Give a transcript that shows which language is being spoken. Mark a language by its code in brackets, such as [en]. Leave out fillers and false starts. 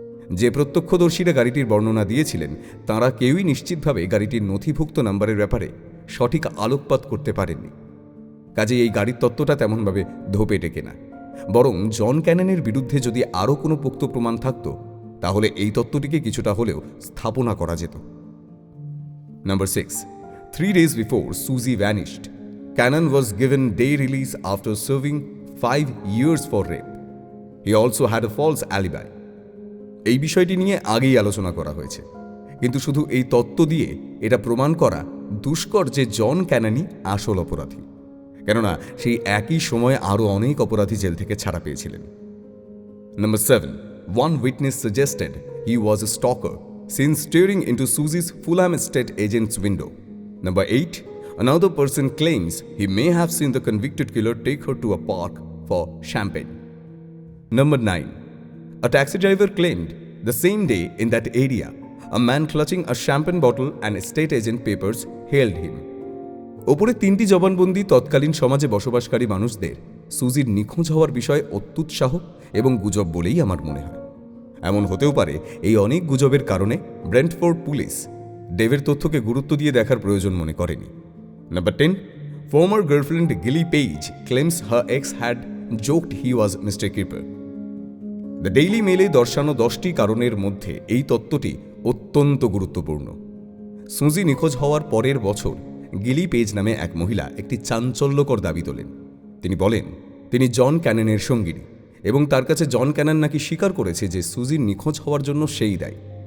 [bn] যে প্রত্যক্ষদর্শীরা গাড়িটির বর্ণনা দিয়েছিলেন তাঁরা কেউই নিশ্চিতভাবে গাড়িটির নথিভুক্ত নাম্বারের ব্যাপারে সঠিক আলোকপাত করতে পারেননি। কাজেই এই গাড়ির তত্ত্বটা তেমনভাবে ধোপে টেকে না, বরং জন ক্যাননের বিরুদ্ধে যদি আরও কোনো পোক্ত প্রমাণ থাকত তাহলে এই তত্ত্বটিকে কিছুটা হলেও স্থাপনা করা যেত। [en] Number 6. 3 days before Susie vanished, Cannon was given day release after serving 5 years for rape. He also had a false alibi. [bn] এই বিষয়টি নিয়ে আগেই আলোচনা করা হয়েছে, কিন্তু শুধু এই তত্ত্ব দিয়ে এটা প্রমাণ করা দুষ্কর যে জন ক্যানানই আসল অপরাধী, কেননা সেই একই সময়ে আরও অনেক অপরাধী জেল থেকে ছাড়া পেয়েছিলেন। [en] Number 7. One witness suggested he was a stalker seen staring into Susie's Fulham estate agent's window. Number 8. Another person claims he may have seen the convicted killer take her to a park for champagne. Number 9. A taxi driver claimed the same day in that area, a man clutching a champagne bottle and estate agent papers hailed him. [bn] ওপরে 3টি জবানবন্দি তৎকালীন সমাজে বসবাসকারী মানুষদের সুজির নিখোঁজ হওয়ার বিষয়ে অত্যুৎসাহ এবং গুজব বলেই আমার মনে হয়। এমন হতেও পারে এই অনেক গুজবের কারণে ব্রেন্টফোর্ড পুলিশ ডেভের তথ্যকে গুরুত্ব দিয়ে দেখার প্রয়োজন মনে করেনি। [en] Number 10. Former girlfriend Gilly Page claims her ex had joked he was Mr. Keeper. [bn] The daily মেলে দর্শানো 10টি কারণের মধ্যে এই তত্ত্বটি অত্যন্ত গুরুত্বপূর্ণ। সুজি নিখোঁজ হওয়ার পরের বছর গিলি পেজ নামে এক মহিলা একটি চাঞ্চল্যকর দাবি তোলেন। তিনি বলেন তিনি জন ক্যাননের সঙ্গিনী এবং তার কাছে জন ক্যানন নাকি স্বীকার করেছে যে সুজির নিখোঁজ হওয়ার জন্য সেই দায়ী।